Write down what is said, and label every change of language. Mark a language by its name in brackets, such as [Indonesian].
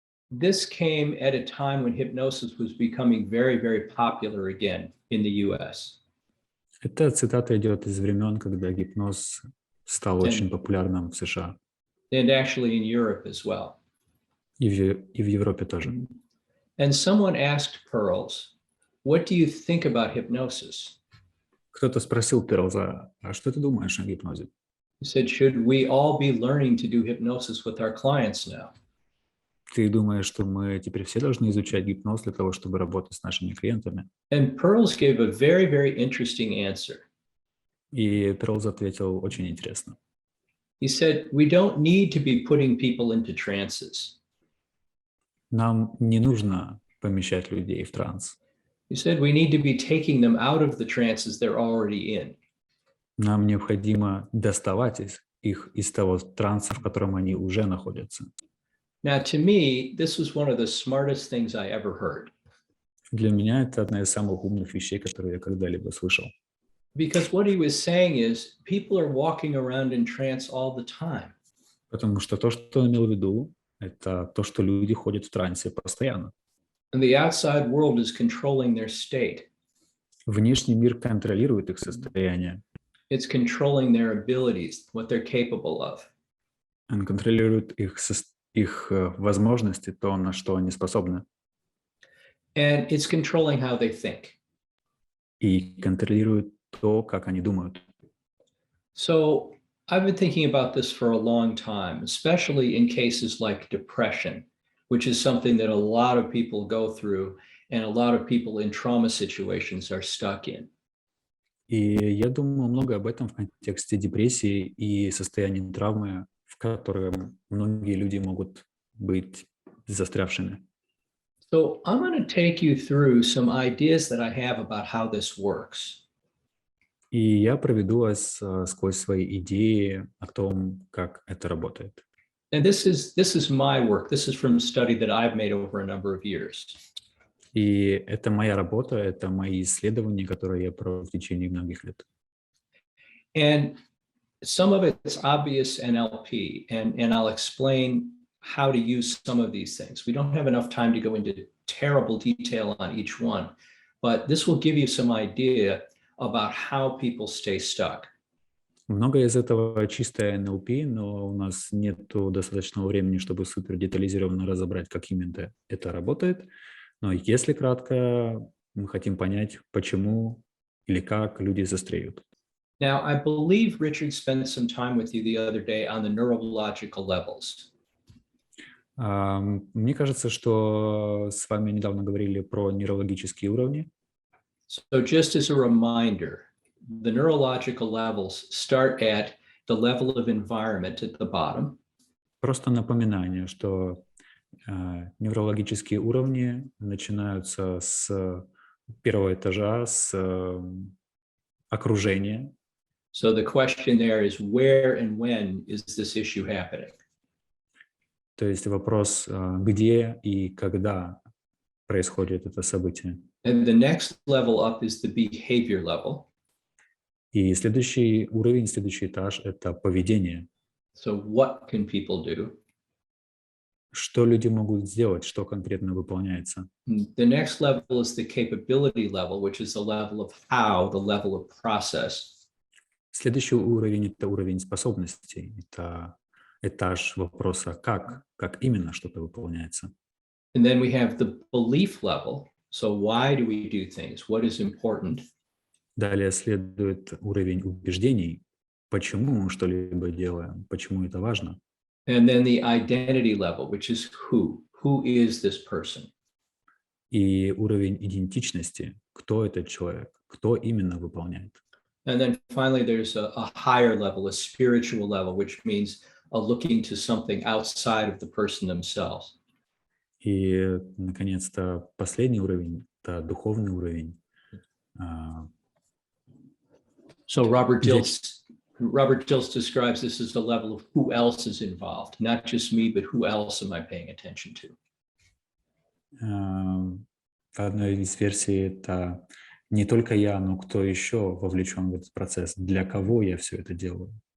[English] This came at a time when hypnosis was becoming very, very popular again in the US. [Russian] Эта цитата идет из времен, когда гипноз стал очень популярным в США [English] And actually in Europe as well. [Russian] и в Европе тоже. [English] And someone asked Perls, what do you think about hypnosis? [Russian] Кто-то спросил Перлза, а что ты думаешь о гипнозе? [English] He said, should we all be learning to do hypnosis with our clients now? [Russian] Ты думаешь, что мы теперь все должны изучать гипноз для того, чтобы работать с нашими клиентами? [English] And Perls gave a very, very interesting answer. [Russian] И Перлз ответил очень интересно. [English] He said, we don't need to be putting people into trances. [Russian] Нам не нужно помещать людей в транс. [English] He said, we need to be taking them out of the trances they're already in. [Russian] Нам необходимо доставать их из того транса, в котором они уже находятся. [English] Now, to me, this was one of the smartest things I ever heard. [Russian] Для меня это одна из самых умных вещей, которые я когда-либо слышал. [English] Because what he was saying is people are walking around in trance all the time. [Russian] Потому что то, что он имел в виду, это то, что люди ходят в трансе постоянно. [English] And the outside world is controlling their state. [Russian] Внешний мир контролирует их состояние. [English] It's controlling their abilities, what they're capable of. [Russian] Он контролирует их возможности, то, на что они способны. [English] And it's controlling how they think. [Russian] И контролирует то, как они думают. [English] So I've been thinking about this for a long time, especially in cases like depression, which is something that a lot of people go through and a lot of people in trauma situations are stuck in. [Russian] И я думал много об этом в контексте депрессии и состояния травмы, в котором многие люди могут быть застрявшими. [English] So I'm going to take you through some ideas that I have about how this works. [Russian] И я проведу вас сквозь свои идеи о том, как это работает. [English] And this is my work. This is from a study that I've made over a number of years. [Russian] И это моя работа, это мои исследования, которые я провел в течение многих лет. [English] And some of it's obvious NLP, and I'll explain how to use some of these things. We don't have enough time to go into terrible detail on each one, but this will give you some idea about how people stay stuck. [Russian] Много из этого чистое NLP, но у нас нет достаточного времени, чтобы супер детализированно разобрать, как именно это работает. Но если кратко, мы хотим понять, почему или как люди застряют. [English] Now, I believe Richard spent some time with you the other day on the neurological levels. [Russian] Мне кажется, что с вами недавно говорили про нейрологические уровни. [English] So just as a reminder, the neurological levels start at the level of environment at the bottom. [Russian] Просто напоминание, что неврологические уровни начинаются с первого этажа, с окружения. [English] So the question there is, where and when is this issue happening? [Russian] То есть вопрос, где и когда происходит это событие. [English] And the next level up is the behavior level. [Russian] И следующий уровень, следующий этаж – это поведение. [English] So what can people do? [Russian] Что люди могут сделать, что конкретно выполняется. [English] The next level is the capability level, which is the level of how, the level of process. [Russian] Следующий уровень – это уровень способностей. Это этаж вопроса как именно что-то выполняется. [English] And then we have the belief level. So why do we do things? What is important? [Russian] Далее следует уровень убеждений. Почему мы что-либо делаем? Почему это важно? [English] And then the identity level, which is who. Who is this person? [Russian] И уровень идентичности. Кто этот человек? Кто именно выполняет? [English] And then finally, there's a higher level, a spiritual level, which means looking to something outside of the person themselves. [Russian] И, наконец-то, последний уровень – это духовный уровень. [English] So Robert Dilts describes this as the level of who else is involved, not just me, but who else am I paying attention to? [Russian] В одной из версий это не только я, но кто еще вовлечен в этот процесс, для кого я все это делаю.